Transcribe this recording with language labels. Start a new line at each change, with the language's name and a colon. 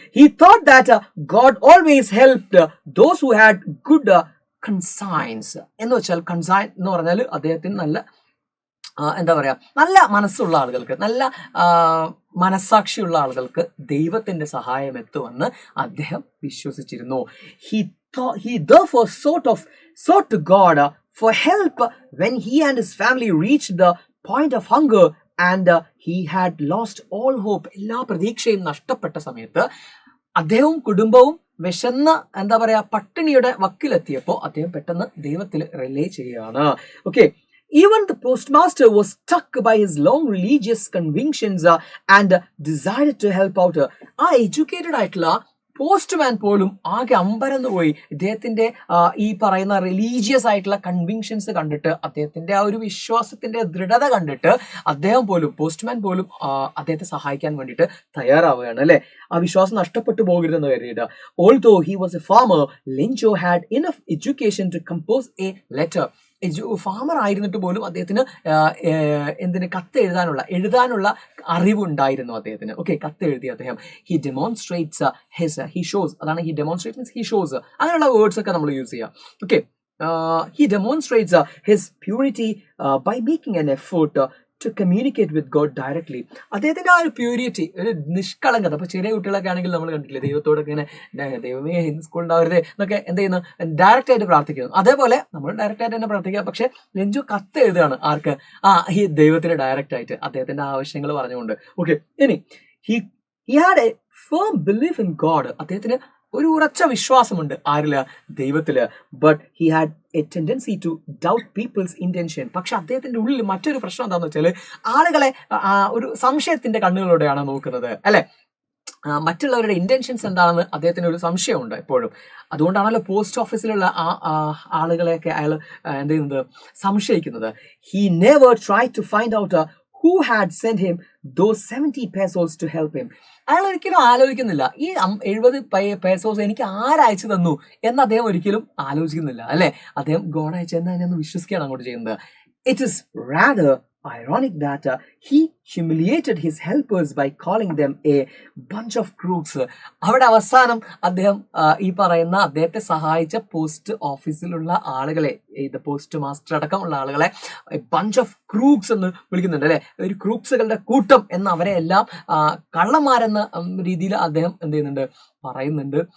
English: He thought that God always helped those who had good conscience.
Malayalam: എന്ന് വെച്ചാൽ consign എന്ന് പറഞ്ഞാൽ അദ്ദേഹത്തിന് നല്ല എന്താ പറയാ, നല്ല മനസ്സുള്ള ആളുകൾക്ക്, നല്ല മനസ്സാക്ഷിയുള്ള ആളുകൾക്ക് ദൈവത്തിന്റെ സഹായം എത്തുമെന്ന് അദ്ദേഹം വിശ്വസിച്ചിരുന്നു.
English: He therefore sought to God for help when he and his family reached the point of hunger and he had lost all hope.
Malayalam: എല്ലാ പ്രതീക്ഷയും നഷ്ടപ്പെട്ട സമയത്ത് അദ്ദേഹവും കുടുംബവും വിശന്ന എന്താ പറയാ പട്ടിണിയുടെ വക്കിലെത്തിയപ്പോൾ അദ്ദേഹം പെട്ടെന്ന് ദൈവത്തിൽ റിലേ ചെയ്യുകയാണ്.
English: Okay, even the postmaster was struck by his long religious convictions and decided to help out.
Malayalam: ആ എഡ്യൂക്കേറ്റഡ് ആയിട്ടുള്ള പോസ്റ്റ്മാൻ പോലും ആകെ അമ്പരന്ന് പോയി ഇദ്ദേഹത്തിന്റെ ഈ പറയുന്ന റിലീജിയസ് ആയിട്ടുള്ള കൺവിങ്ഷൻസ് കണ്ടിട്ട്, അദ്ദേഹത്തിന്റെ ആ ഒരു വിശ്വാസത്തിന്റെ ദൃഢത കണ്ടിട്ട് അദ്ദേഹം പോലും, പോസ്റ്റ്മാൻ പോലും അദ്ദേഹത്തെ സഹായിക്കാൻ വേണ്ടിയിട്ട് തയ്യാറാവുകയാണ്, അല്ലെ. ആ വിശ്വാസം നഷ്ടപ്പെട്ടു പോകരുതെന്ന് കരുതിയിട്ട്.
English: Although he was a farmer, Lencho had enough education to compose a letter.
Malayalam: Farmer ആയിരുന്നിട്ട് പോലും അദ്ദേഹത്തിന് എന്തിന് കത്ത് എഴുതാനുള്ള അറിവുണ്ടായിരുന്നു അദ്ദേഹത്തിന്. ഓക്കെ, കത്ത് എഴുതി അദ്ദേഹം.
English: he demonstrates he shows, അതാണ് he demonstrate means he shows,
Malayalam: അങ്ങനെയുള്ള വേർഡ്സ് ഒക്കെ നമ്മൾ യൂസ് ചെയ്യാം.
English: Okay, he demonstrates his purity by making an effort to communicate with God directly.
Malayalam: അദ്ദേഹത്തിന്റെ ആ ഒരു പ്യൂരിറ്റി, ഒരു നിഷ്കളങ്കത. അപ്പൊ ചെറിയ കുട്ടികളൊക്കെ ആണെങ്കിൽ നമ്മൾ കണ്ടിട്ടില്ലേ, ദൈവത്തോടൊക്കെ ഇങ്ങനെ ദൈവമേ സ്കൂൾ ഉണ്ടാവരുതേ എന്നൊക്കെ എന്ത് ചെയ്യുന്നു, ഡയറക്റ്റ് ആയിട്ട് പ്രാർത്ഥിക്കുന്നു. അതേപോലെ നമ്മൾ ഡയറക്റ്റ് ആയിട്ട് തന്നെ പ്രാർത്ഥിക്കുക. പക്ഷെ ലെഞ്ചു കത്ത് എഴുതുകയാണ് ആർക്ക്, ഈ ദൈവത്തിന് ഡയറക്റ്റ് ആയിട്ട് അദ്ദേഹത്തിന്റെ ആവശ്യങ്ങൾ പറഞ്ഞുകൊണ്ട്.
English: Okay, ഇനി he had a firm belief in God.
Malayalam: അദ്ദേഹത്തിന് ഒരു ഉറച്ച വിശ്വാസമുണ്ട് ആരില്, ദൈവത്തില്.
English: But he had a tendency to doubt people's intention.
Malayalam: പക്ഷെ അദ്ദേഹത്തിന്റെ ഉള്ളിൽ മറ്റൊരു പ്രശ്നം എന്താണെന്ന് വെച്ചാൽ ആളുകളെ ഒരു സംശയത്തിന്റെ കണ്ണുകളോടെയാണ് നോക്കുന്നത്, അല്ലെ. മറ്റുള്ളവരുടെ ഇന്റൻഷൻസ് എന്താണെന്ന് അദ്ദേഹത്തിന് ഒരു സംശയമുണ്ട് എപ്പോഴും. അതുകൊണ്ടാണല്ലോ പോസ്റ്റ് ഓഫീസിലുള്ള ആളുകളെയൊക്കെ അയാൾ എന്ത് ചെയ്യുന്നത്, സംശയിക്കുന്നത്.
English: He never try to find out who had sent him those 70 pesos to help him.
Malayalam: അയാൾ ഒരിക്കലും ആലോചിക്കുന്നില്ല ഈ 70 pesos എനിക്ക് ആരയച്ചു തന്നു എന്ന് അദ്ദേഹം ഒരിക്കലും ആലോചിക്കുന്നില്ല, അല്ലെ. അദ്ദേഹം ഗോഡ് അയച്ചെന്ന് വിശ്വസിക്കുകയാണ് അങ്ങോട്ട് ചെയ്യുന്നത്.
English: It is rather ironic that he humiliated his helpers by calling them a bunch of crooks.
Malayalam: അവിടെ അവസാനം അദ്ദേഹം ഈ പറയുന്ന അദ്ദേഹത്തെ സഹായിച്ച പോസ്റ്റ് ഓഫീസിലുള്ള ആളുകളെ, ഇത് പോസ്റ്റ് മാസ്റ്റർ അടക്കമുള്ള ആളുകളെ
English: bunch of crooks
Malayalam: എന്ന് വിളിക്കുന്നുണ്ട്, അല്ലെ. ഒരു ക്രൂക്സുകളുടെ കൂട്ടം എന്ന് അവരെ എല്ലാം കള്ളന്മാരെന്ന രീതിയിൽ അദ്ദേഹം എന്ത് ചെയ്യുന്നുണ്ട്, പറയുന്നുണ്ട്.